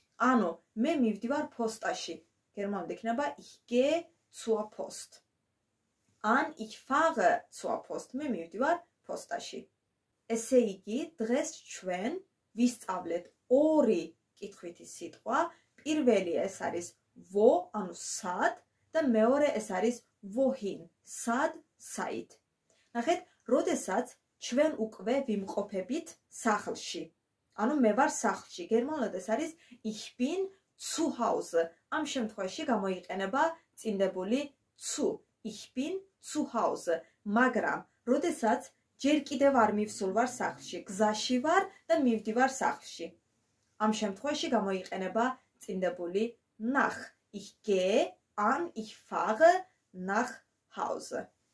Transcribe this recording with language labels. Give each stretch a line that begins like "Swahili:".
Georgian: ანუ მე მივდივარ პოსტაში.
German: გერმანულად იქნება ich gehe zur Post. ან ich fahre zur Post.
Georgian: მე მივდივარ პოსტაში. ესე იგი, დღეს ჩვენ ვისწავლეთ ორი კითხვითი სიტყვა. პირველი ეს არის wo, ანუ სად და მეორე ეს არის wohin, სად, საით. ნახეთ, როდესაც ჩვენ უკვე ვიმყოფებით სახლში. ანუ მე ვარ სახლში. გერმანულად ეს არის
German: ich bin zu Hause.
Georgian: ამ შემთხვევაში გამოიყენება წინდებული zu.
German: ich bin zu Hause.
Georgian: მაგრამ როდესაც ჯერ კიდევ არ მივსულ ვარ სახლში, გზაში ვარ და მივდივარ სახლში. ამ შემთხვევაში გამოიყენება წინდებული nach.
German: ich gehe ან ich fahre nach Hause.